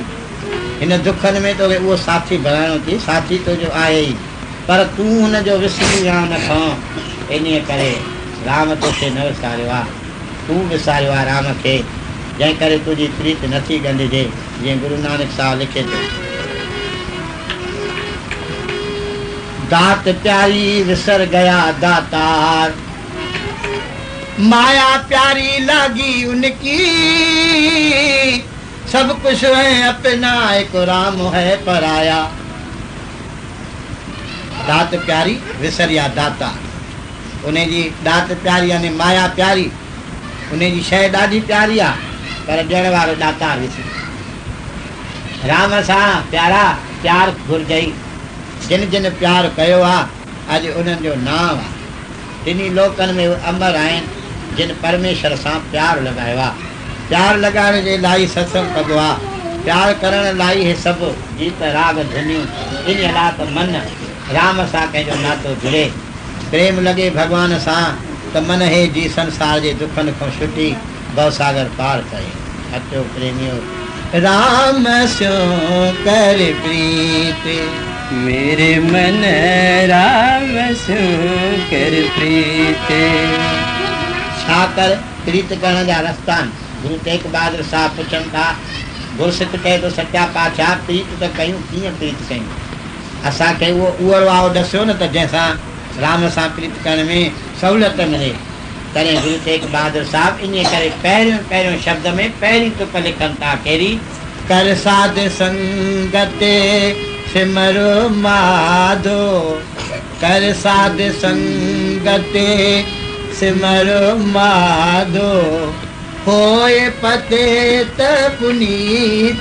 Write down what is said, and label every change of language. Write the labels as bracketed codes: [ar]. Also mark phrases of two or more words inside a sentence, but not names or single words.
[sd] हिन दुखनि में तोखे उहो साथी बणाइणो थी। साथी तुंहिंजो आहे ई, पर तूं हुनजो विसरी या न खणो। इन करे राम तोखे न विसारियो आहे, तूं विसारियो आहे राम खे, जंहिं करे तुंहिंजी प्रीत नथी ॻंढिजे। जीअं गुरु नानक साहिबु लिखे थो, [hi] दात प्यारी विसर गया दातार, माया प्यारी लागी उनकी, सब कुछ है अपना एक राम है पराया। [sd] दात प्यारी विसरिया दाता, उन्हें जी दात प्यारी यानी माया प्यारी, उन्हें जी शइ ॾाढी प्यारी आहे, पर ॾियण वारो दातार विसरी। राम सां प्यारा प्यार घुरजई। जिन जिन प्यार कयो आहे, अॼु उन्हनि जो नाम आहे। टिनी लोकनि में अमर आहिनि जिन परमेश्वर सां प्यार लॻायो आहे। प्यार लॻाइण जे लाइ सत्संग कबो आहे, प्यार करण लाइ हे सभु गीत राग धुनियूं। इन लाइ त मन राम सां कंहिंजो नातो जुड़े, प्रेम लॻे भॻवान सां, त मन हे जी संसार जे दुखनि खां छुटी भवसागर पार करे। अचो प्रेमियो, [pa] ਰਾਮ ਸਿਉ ਕਰ ਪ੍ਰੀਤ, ਮੇਰੇ ਮਨ ਰਾਮ ਸਿਉ ਕਰ ਪ੍ਰੀਤ। [sd] छा कर प्रीत करण जा रस्ता आहिनि। गुरु तेग बहादुर साहब पुछनि था, गुरसिक कहे थो सचा पातशाह प्रीत त कयूं, कीअं प्रीत कयूं? असांखे उहो उहो वाओ ॾसियो न, त जंहिंसां राम सां प्रीत करण में सहूलियत मिले। तॾहिं गुरु तेग बहादुर साहब इन करे पहिरियों पहिरियों शब्द में पहिरीं तुक लिखनि था, कहिड़ी? [pa] ਕਰ ਸਾਧ ਸੰਗਤ ਸਿਮਰੋ ਮਾਧੋ, ਕਰ ਸਾਧ ਸੰਗਤ ਸਿਮਰੋ ਮਾਧੋ, ਹੋਏ ਪਤਿਤ ਪੁਨੀਤ,